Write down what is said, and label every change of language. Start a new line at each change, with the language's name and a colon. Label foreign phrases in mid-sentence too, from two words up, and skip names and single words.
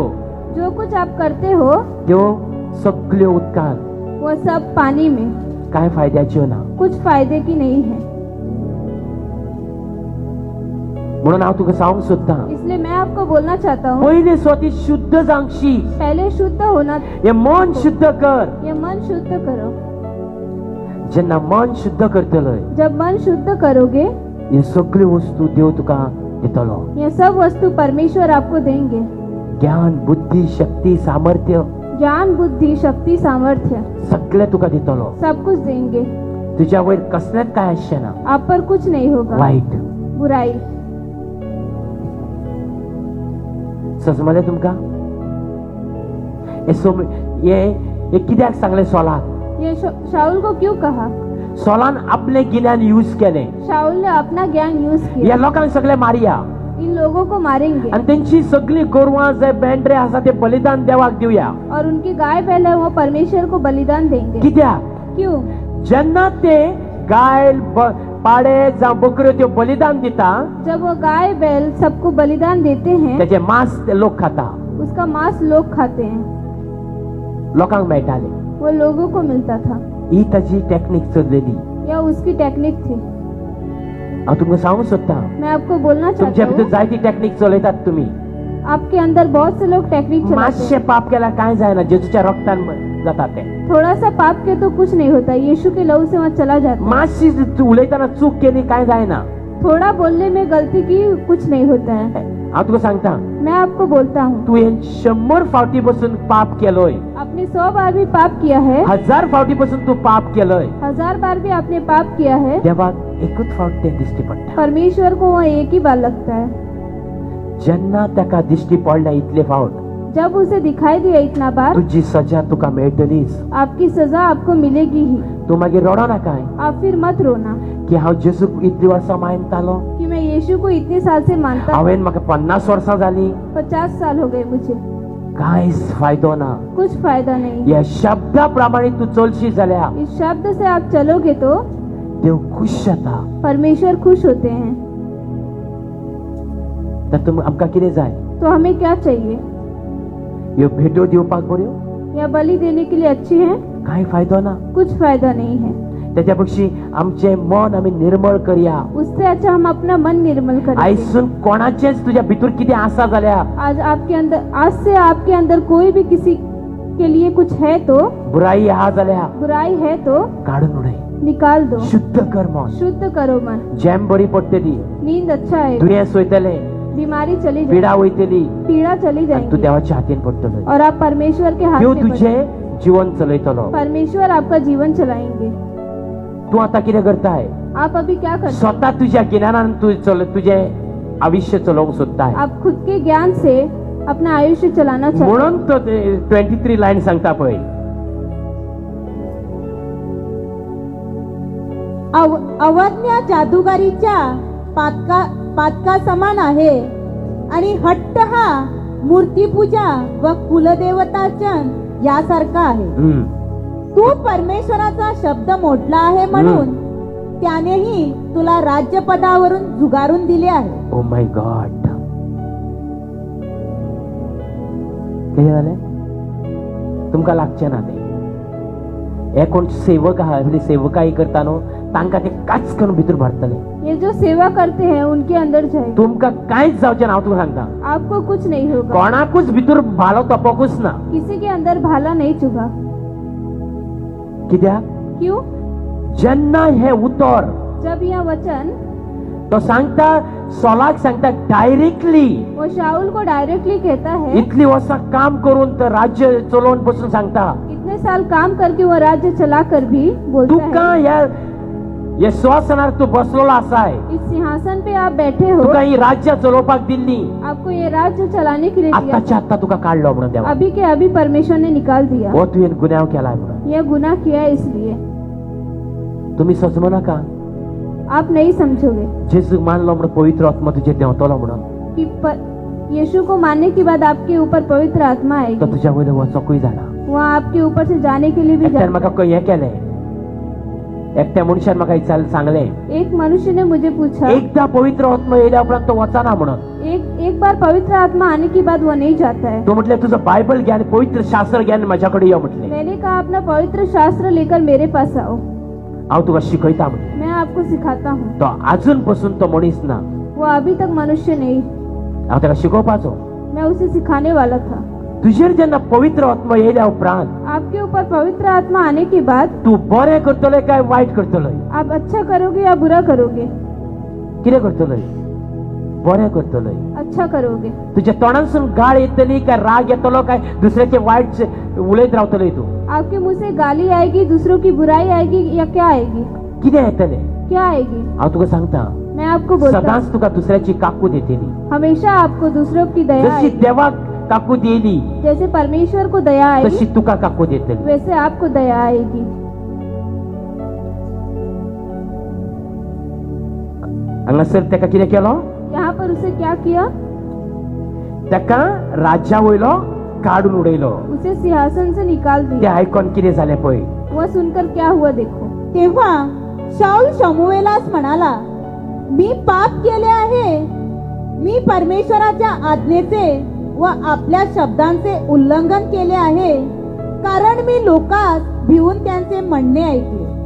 Hindi: जो कुछ आप करते हो,
Konkani: त्यो सगळ्यो उदकांत
Hindi: वो सब पानी में
Konkani: काय फायद्याच्यो ना
Hindi: कुछ फायदे की नहीं है।
Konkani: म्हणून हांव तुका सांगूंक सोदता
Hindi: इसलिए मैं आपको बोलना चाहता हूँ,
Konkani: पयले स्वती शुद्ध जावंक शीक
Hindi: पहले शुद्ध होना,
Konkani: हे मन शुद्ध कर
Hindi: ये मन शुद्ध करो।
Konkani: जेन्ना मन शुद्ध करतलोय
Hindi: जब मन शुद्ध करोगे
Konkani: हे सगळ्यो वस्तू देव तुका दितलो.
Hindi: ये सब वस्तु परमेश्वर आपको देंगे.
Konkani: ज्ञान, बुद्धी, शक्ती, सामर्थ्य
Hindi: ज्ञान, बुद्धि, शक्ति, सामर्थ्य
Konkani: सगळे तुका दितलो.
Hindi: सब कुछ देंगे.
Konkani: तुझ्या वयर कसलेच काय आसचे ना.
Hindi: आप पर कुछ नहीं होगा.
Konkani: वाईट
Hindi: बुराई.
Konkani: समजले तुमका? हे कित्याक सांगले सॉलाक?
Hindi: ये शाऊल को क्यों कहा?
Konkani: सॉलान आपले गिन्यान यूज केले.
Hindi: शाऊल ने अपना ज्ञान यूज या किया.
Konkani: लोकांक सगळे मारिया
Hindi: इन लोगों को मारेंगे
Konkani: आणि त्यांची सगळी गोरवां जे मेंढरे आसा ते बलिदान देवाक दिवया.
Hindi: और उनकी गाय बैल है वो परमेश्वर को बलिदान देंगे.
Konkani: कित्याक?
Hindi: क्यों?
Konkani: जेन्ना ते गाय, पाडे जावं बकऱ्यो त्यो बलिदान दिता,
Hindi: जब वो गाय बैल सबको बलिदान देते हैं,
Konkani: त्याचे मांस ते लोक खाता.
Hindi: उसका मांस लोग खाते हैं.
Konkani: लोकांक मेळटाले.
Hindi: वो लोगों को मिलता था.
Konkani: ही ताची टेक्निक चललेली.
Hindi: यह उसकी टेक्निक थी.
Konkani: हांव तुमकां सांगूंक सोदता,
Hindi: मैं आपको बोलना चाहता
Konkani: तुमच्या भितर
Hindi: हूँ,
Konkani: जायती टेक्निक चलयतात तुम्ही.
Hindi: आपके अंदर बहुत से लोग टेक्निक चलाते
Konkani: मातशे
Hindi: हैं.
Konkani: पाप केल्यार काय जायना. जेजूच्या रक्तान जाता ते.
Hindi: थोड़ा सा पाप के तो कुछ नहीं होता. यीशु के लहू से वहाँ चला जाता है.
Konkani: मातशी उलयतना चूक केली काय जायना.
Hindi: थोड़ा बोलने में गलती की कुछ नहीं होता है.
Konkani: हांव तुका सांगता,
Hindi: मैं आपको बोलता हूँ,
Konkani: तू हे 100 फावटी पासून पाप केलोय,
Hindi: आपने 100 बार भी पाप किया है,
Konkani: 1000 फावटी पासून तू पाप केलोय,
Hindi: 1000 बार भी आपने पाप किया है,
Konkani: देवाक एकूच फावट ते दिश्टी पडटा.
Hindi: परमेश्वर को वो एक ही बार लगता है.
Konkani: जेन्ना ताका दिश्टी पडल्या इतले फावट,
Hindi: जब उसे दिखाई दिया इतना बार,
Konkani: तुजी सजा तुका मेळटलीच.
Hindi: आपकी सजा आपको मिलेगी ही.
Konkani: तू मागीर रडो नाकाय
Hindi: आप फिर मत रोना
Konkani: की हांव जेजूक इतली वर्सां मानतालो.
Hindi: कि मैं यीशु को इतने साल से मानता हूँ.
Konkani: हांवेन म्हाका 50 वर्सां जाली,
Hindi: 50 साल हो गए मुझे.
Konkani: कांयच फायदो ना.
Hindi: कुछ फायदा नहीं.
Konkani: या शब्दा प्रमाणे तू चलशी जाल्या
Hindi: इस शब्द से आप चलोगे तो
Konkani: देव खुश जाता.
Hindi: परमेश्वर खुश होते हैं.
Konkani: तर तुम आमकां कितें जाय?
Hindi: तो हमें क्या चाहिए?
Konkani: ह्यो भेटो दिवपाक बऱ्यो,
Hindi: या बलि देने के लिए अच्छी है?
Konkani: कांय फायदो ना.
Hindi: कुछ फायदा नहीं है.
Konkani: त्याच्या पक्षी आमचे मन आमी निर्मळ करया.
Hindi: उससे अच्छा हम अपना मन निर्मल करें.
Konkani: आयसून कोणाचेच तुझ्या भितर कितें आसा जाल्यार,
Hindi: आज आपके अंदर, आज से आपके अंदर कोई भी किसी के लिए कुछ है तो,
Konkani: बुराई आहा जाल्यार
Hindi: बुराई है तो
Konkani: काढून उडय.
Hindi: निकाल दो.
Konkani: शुद्ध कर मन.
Hindi: शुद्ध करो मन.
Konkani: जॅम बरी पडटली,
Hindi: नींद अच्छा है,
Konkani: दुयेंस वयतले,
Hindi: बीमारी चली
Konkani: पिडा
Hindi: जाएगी,
Konkani: वयतली,
Hindi: पीड़ा चली
Konkani: आनी तू
Hindi: जाएगी
Konkani: देवाच्या हातीन पडटलो.
Hindi: और आप परमेश्वर के हाथ
Konkani: देव
Hindi: में
Konkani: तुझे
Hindi: पड़े.
Konkani: जीवन चलयतलो.
Hindi: परमेश्वर आपका जीवन चलाएंगे.
Konkani: तू आता कितें करताय?
Hindi: आप अभी क्या करते हैं?
Konkani: स्वतः तुझ्या गिन्यानान तू तुझे आयुष्य चलोवंक सोदताय.
Hindi: आप खुद के ज्ञान से अपना आयुष्य चलाना चाहते हैं.
Konkani: म्हणून तो 23 लाईन सांगता पळय.
Marathi: अवज्ञा जादूगारीच्या पातका समान आहे आणि हट्ट हा मूर्तीपूजा व कुलदेवतार्चन यासारखा आहे. तू परमेश्वराचा शब्द मोडला आहे म्हणून त्यानेही तुला राज्यपदावरून झुगारून दिले आहे.
English: Oh my God.
Konkani: कितें जालें? तुमकां लागचें ना तें. हे कोण सेवक आहा, सेवकाई करता न्हू, तांकां ते काच करून भितर भरतले.
Hindi: ये जो सेवा करते हैं उनके अंदर जाए.
Konkani: तुमकां कांयच जावचें ना. हांव तुका सांगता,
Hindi: आपको कुछ नहीं होगा.
Konkani: कोणाकूच भितर भालो तोपोकूच ना.
Hindi: किसी के अंदर भाला नहीं चुभा.
Konkani: कित्याक?
Hindi: क्यों?
Konkani: जेन्ना हे उतर
Hindi: जब यह वचन
Konkani: तो सांगता, सॉलाक सांगता डायरेक्टली,
Hindi: वो शाऊल को डायरेक्टली कहता है,
Konkani: इतली वर्सां काम करून तर राज्य चलोवन बसून सांगता,
Hindi: इतने साल काम करके वो राज्य चला कर भी बोलता
Konkani: तुका
Hindi: है,
Konkani: हे सिंहासनार तू बसलेलो आसाय,
Hindi: इस सिंहासन पे आप बैठे हो,
Konkani: तुका ही राज्य चलोवपाक दिल्ली,
Hindi: आपको ये राज्य चलाने के लिए दिया.
Konkani: आताच्या आत्ता तुका काढलो म्हणून देवा.
Hindi: अभी के अभी परमेश्वर ने निकाल दिया.
Konkani: हो तुवें गुन्यांव केलाय म्हणून.
Hindi: यह गुनाह किया है इसलिए.
Konkani: तुम्ही सजमो नाका.
Hindi: आप नहीं समझोगे
Konkani: जेजूक मानलो म्हणून पवित्र आत्मा तुजेर देंवतलो म्हणून.
Hindi: कि यीशु को मानने के बाद आपके ऊपर पवित्र आत्मा
Konkani: तो
Hindi: आएगी.
Konkani: तुझ्या वयले वचोकूय जाणा.
Hindi: वहाँ आपके ऊपर से जाने के लिए भी
Konkani: एकट्यान
Hindi: जाना.
Konkani: म्हाका हें केलें, एकट्या मनशान म्हाका सांगलें,
Hindi: एक मनुष्य ने मुझे पूछा,
Konkani: एकदा पवित्र आत्मा येयल्या उपरांत तो वचना म्हणून.
Hindi: एक बार पवित्र आत्मा आने के बाद वो नहीं जाता है.
Konkani: तो
Marathi: म्हटले तुझं बायबल ज्ञान, पवित्र शास्त्र ज्ञान माझ्याकडे ये म्हटले.
Hindi: मैंने कहा अपना पवित्र शास्त्र लेकर मेरे पास आओ,
Konkani: हांव तुका शिकयता म्हटले.
Hindi: मैं आपको सिखाता हूँ.
Konkani: तो अजून पासून तो मनीस ना.
Hindi: वो अभी तक मनुष्य नहीं,
Konkani: हांव ताका शिकोवपाचो.
Hindi: मैं उसे सिखाने वाला था.
Konkani: तुजेर जेन्ना पवित्र आत्मा येयल्या उपरांत
Hindi: आपके ऊपर पवित्र आत्मा आने के बाद
Konkani: तू बरें करतले काय वायट करतले?
Hindi: आप अच्छा करोगे या बुरा करोगे?
Konkani: कितें करतले? बरें करतलोय.
Hindi: अच्छा करोगे.
Konkani: तुझ्या तोंडांसून गाळ येतली काय राग येतलो काय दुसऱ्याचे वाईट उलयत रावतलोय तू.
Hindi: आपके मुंह से गाली आएगी, दूसरों की बुराई आएगी, या क्या आएगी?
Konkani: कितें येतले?
Hindi: क्या आएगी?
Konkani: हांव तुका सांगता,
Hindi: मैं आपको बोलता हूँ,
Konkani: सदांच तुका दुसऱ्याची काकूट येतली.
Hindi: हमेशा आपको दूसरों की दया
Konkani: जशी
Hindi: आएगी.
Konkani: देवाक काकूट येयली
Hindi: जैसे परमेश्वर को दया आएगी,
Konkani: तशी तुका काकूट येतली.
Hindi: वैसे आपको दया आएगी.
Konkani: हांगासर तेका कितें केलो?
Hindi: यहाँ पर उसे क्या किया?
Konkani: तेका राज्या वयलो काडून उडयलो.
Hindi: उसे सिंहासन से निकाल
Konkani: ते
Hindi: दिया.
Konkani: आयकोन कितें जालें पळय.
Hindi: वह सुनकर क्या हुआ देखो.
Marathi: तेव्हा शाऊल शमूएलास म्हणाला, मी पाप केले आहे. मी परमेश्वराच्या आज्ञेचे व आपल्या शब्दांचे उल्लंघन केले आहे, कारण मी लोकांस भिवून त्यांचे म्हणणे ऐकले.